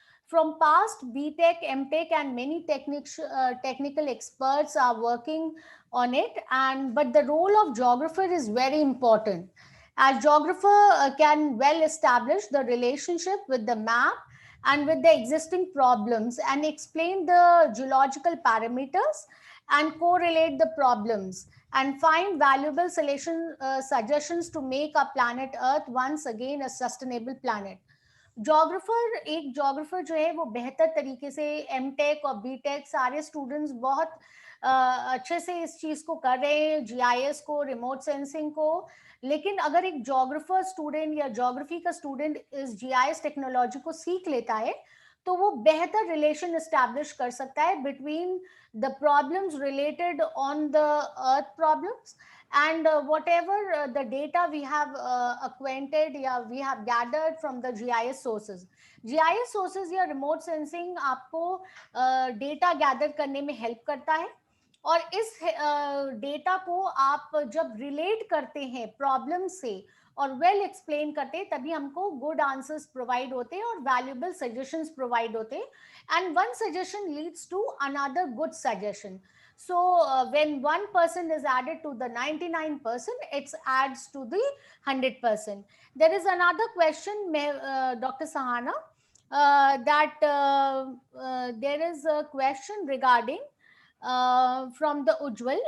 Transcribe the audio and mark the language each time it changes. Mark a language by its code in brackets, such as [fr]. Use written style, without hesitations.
[en] From past BTech, MTech, and many technical experts are working on it, and but the role of geographer is very important, as geographer can well establish the relationship with the map and with the existing problems and explain the geological parameters and correlate the problems and find valuable suggestions to make our planet earth once again a sustainable planet. [hi] Geographer जो है वो बेहतर तरीके से M take और B take सारे students बहुत अच्छे से इस चीज को कर रहे हैं, जीआईएस को, रिमोट सेंसिंग को. लेकिन अगर एक जोग्राफर स्टूडेंट या जोग्राफी का स्टूडेंट इस जीआईएस टेक्नोलॉजी को सीख लेता है तो वो बेहतर रिलेशन एस्टैब्लिश कर सकता है [en] Between the problems related on the earth problems and whatever the data we have acquainted, yeah, we have gathered from the GIS sources. [hi] GIS sources या remote sensing आपको data gather करने में help करता है, और इस डेटा को आप जब रिलेट करते हैं प्रॉब्लम से और वेल एक्सप्लेन करते हैं, तभी हमको गुड आंसर्स प्रोवाइड होते हैं और वैल्यूएबल सजेशंस प्रोवाइड होते हैं, [en] And one suggestion leads to another good suggestion. So when 1% is added to the 99%, it adds to the 100%. There is another question, Dr. Sahana, that there is a question regarding from the Ujjwal.